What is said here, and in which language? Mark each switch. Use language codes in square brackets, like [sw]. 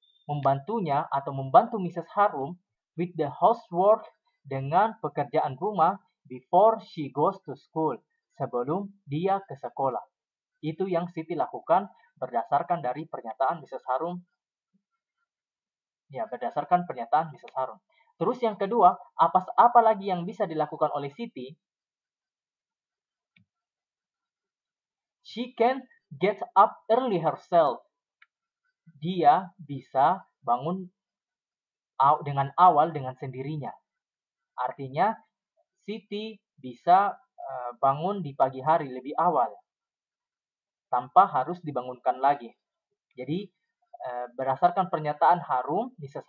[id] Membantunya atau membantu Mrs. Harum [en] with the housework, [id] dengan pekerjaan rumah, [en] before she goes to school, [id] sebelum dia ke sekolah. Itu yang Siti lakukan berdasarkan dari pernyataan Mrs. Harum. Ya, berdasarkan pernyataan Mrs. Harum. Terus yang kedua, apa lagi yang bisa dilakukan oleh Siti? [en] She can get up early herself. [id] Dia bisa bangun dengan sendirinya. Artinya, Siti bisa bangun di pagi hari lebih awal, tanpa harus dibangunkan lagi. Jadi, berdasarkan pernyataan Mrs.